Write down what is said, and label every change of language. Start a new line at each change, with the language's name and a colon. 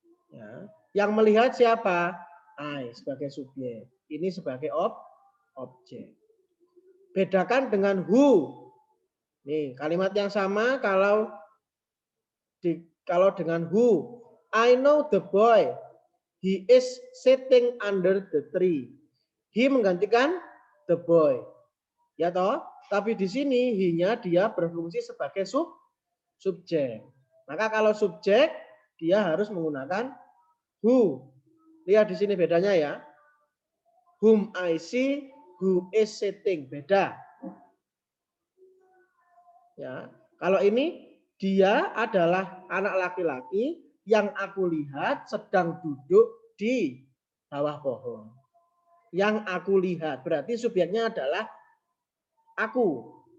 Indonesian: Ya. Yang melihat siapa? I sebagai subjek. Ini sebagai objek. Bedakan dengan who. Nih, kalimat yang sama kalau dengan who.
English: I know the boy. He is sitting under the tree.
Indonesian: He menggantikan the boy. Ya toh? Tapi di sini he-nya dia berfungsi sebagai subjek. Maka kalau subjek dia harus menggunakan who. Lihat di sini bedanya ya.
English: Whom I see, who is sitting.
Indonesian: Beda. Ya. Kalau ini dia adalah anak laki-laki yang aku lihat sedang duduk di bawah pohon. Yang aku lihat. Berarti subjeknya adalah aku.